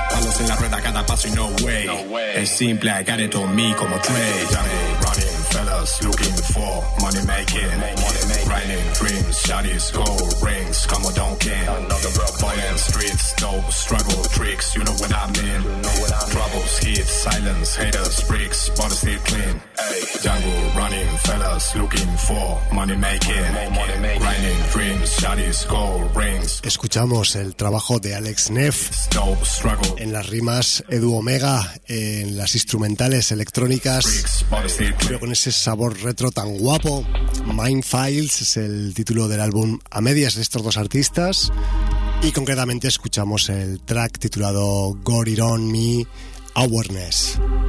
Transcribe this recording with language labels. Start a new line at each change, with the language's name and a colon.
Spanish: Palos en la rueda, cada paso y
English: no way.
Spanish: Es simple,
English: I got it on me como Trey. Jungle running, fellas looking for money making. Grinding dreams, shotties, gold rings, come on, don't care. Another rock, violent streets, dope, struggle, tricks, you know what I mean. Troubles, heat, silence, haters, bricks, but it's still clean. Jungle running, fellas looking for money making. Grinding dreams, shotties, gold rings.
Spanish: Escuchamos el trabajo de Alex Neff en las rimas, Edu Omega en las instrumentales electrónicas, pero con ese sabor retro tan guapo. Mindfiles es el título del álbum a medias de estos dos artistas, y concretamente escuchamos el track titulado Got It On Me, Awareness.